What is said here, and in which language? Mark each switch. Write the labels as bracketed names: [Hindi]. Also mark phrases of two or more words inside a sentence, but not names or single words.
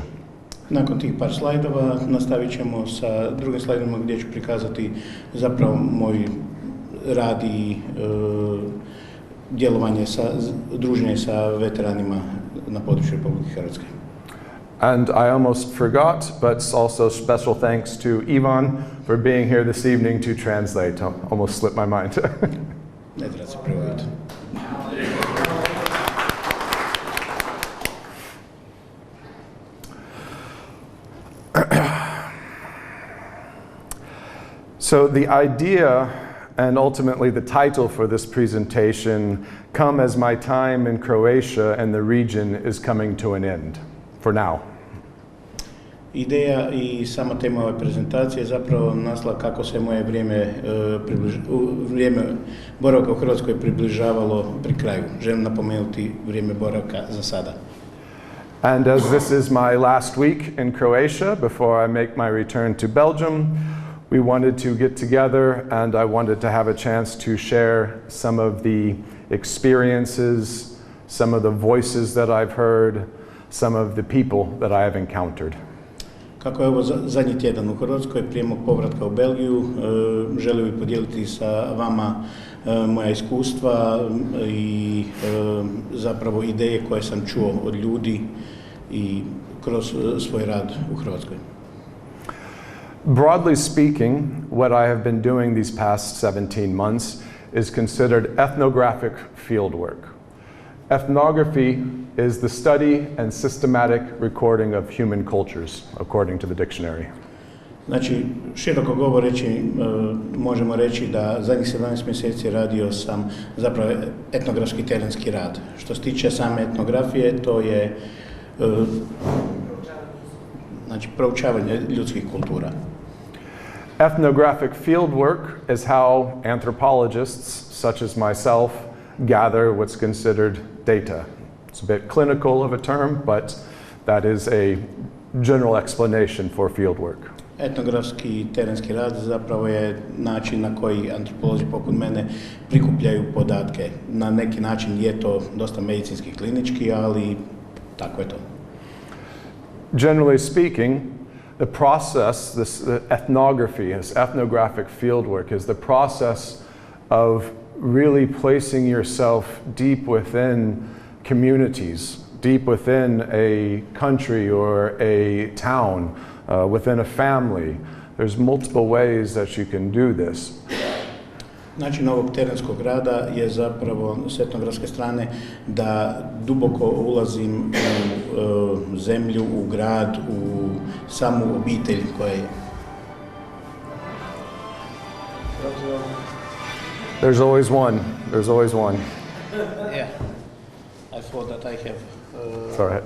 [Croatian] Nakon tih par slajdova nastavit ćemo sa drugim slajdima gdje ću prikazati zapravo moj rad i djelovanje, druženje sa veteranima na području Republike Hrvatske. [English] And I almost forgot, but also special thanks to Ivan for being here this evening to translate. Almost slipped my mind. [Croatian] Ne treba se prevoditi. [English] So the idea and ultimately the title for this presentation come as my time in Croatia and the region is coming to an end, for now. [Croatian] Ideja i sama tema ove prezentacije je zapravo naslova kako se moje vrijeme boravka u Hrvatskoj približavalo pri kraju. Želim napomenuti vrijeme boravka za sada. [English] And as this is my last week in Croatia before I make my return to Belgium, we wanted to get together and I wanted to have a chance to share some of the experiences, some of the voices that I've heard, some of the people that I have encountered. [Croatian] Kako je ovo zadnji tjedan u Hrvatskoj, prije mog povratka u Belgiju, želio bih podijeliti sa vama moja iskustva i zapravo ideje koje sam čuo od ljudi i kroz svoj rad u Hrvatskoj. [English] Broadly speaking, what I have been doing these past 17 months is considered ethnographic fieldwork. Ethnography is the study and systematic recording of human cultures, according to the dictionary. [Croatian] Znači, široko govoreći, možemo reći da zadnjih 17 mjeseci radio sam zapravo etnografski terenski rad. Što se tiče same etnografije, to je znači, proučavanje ljudskih kultura. [English] Ethnographic fieldwork is how anthropologists, such as myself, gather what's considered data. It's a bit clinical of a term, but that is a general explanation for field work. [Croatian] Etnografski terenski rad zapravo je način na koji antropolozi poput mene prikupljaju podatke. Na neki način je to dosta medicinski klinički, ali tako je to. [English] Generally speaking, the process, this ethnography, this ethnographic fieldwork is the process of really placing yourself deep within communities, deep within a country or a town, within a family. There's multiple ways that you can do this. [Croatian] Način ovog terenskog rada je zapravo s etnografske strane da duboko ulazim u zemlju, u grad, u samu obitelj koja je. [English] There's always one. There's always one. Yeah. I thought that I have Sorry.